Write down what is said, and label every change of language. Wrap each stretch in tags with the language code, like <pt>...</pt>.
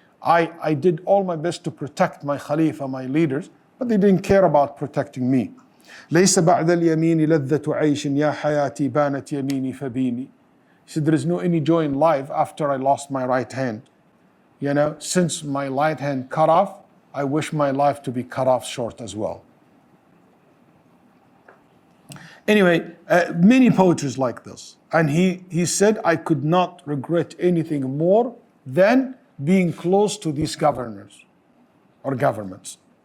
<en>I did all my best to protect my Khalifa, my leaders, but they didn't care about protecting me.</en> <ar>ليس بعد اليمين لذة عيش يا حياتي بانت يميني فبيني.</ar> <en>He said, there is no any joy in life after I lost my right hand. Since my right hand cut off, I wish my life to be cut off short as well. Anyway, many poetries like this. And he said, I could not regret anything more than being close to these governors or governments.</en>